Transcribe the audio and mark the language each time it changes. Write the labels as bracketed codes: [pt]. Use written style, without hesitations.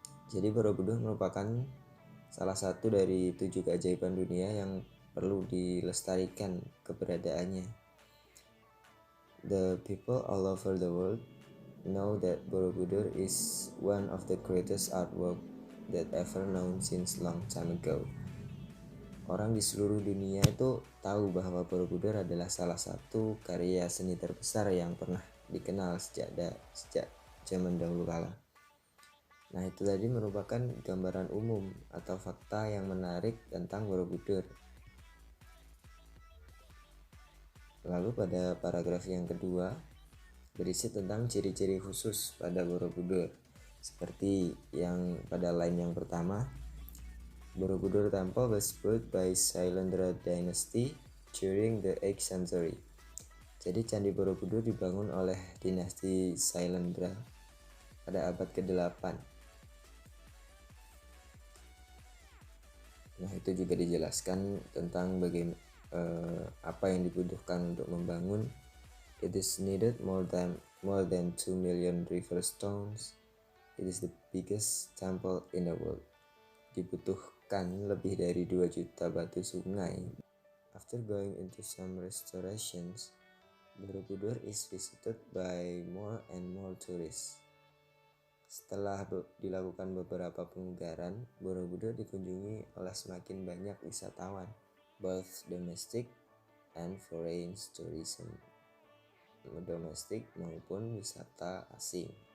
[id] Jadi Borobudur merupakan salah satu dari 7 keajaiban dunia yang perlu dilestarikan keberadaannya. [en] The people all over the world know that Borobudur is one of the greatest artwork that ever known since long time ago. [id] Orang di seluruh dunia itu tahu bahwa Borobudur adalah salah satu karya seni terbesar yang pernah dikenal sejak zaman dahulu kala. Nah, itu tadi merupakan gambaran umum atau fakta yang menarik tentang Borobudur. Lalu pada paragraf yang kedua berisi tentang ciri-ciri khusus pada Borobudur. Seperti yang pada line yang pertama, [en] Borobudur Temple was built by Sailendra Dynasty during the 8th century. [id] Jadi Candi Borobudur dibangun oleh dinasti Sailendra pada abad ke-8. Nah, itu juga dijelaskan tentang bagaimana apa yang dibutuhkan untuk membangun. [en] It is needed more than 2 million river stones. It is the biggest temple in the world. [id] Dibutuhkan lebih dari 2 juta batu sungai. [en] After going into some restorations, Borobudur is visited by more and more tourists. [id] Setelah dilakukan beberapa pemugaran, Borobudur dikunjungi oleh semakin banyak wisatawan, [en] both domestic and foreign tourism, [id] domestik maupun wisata asing.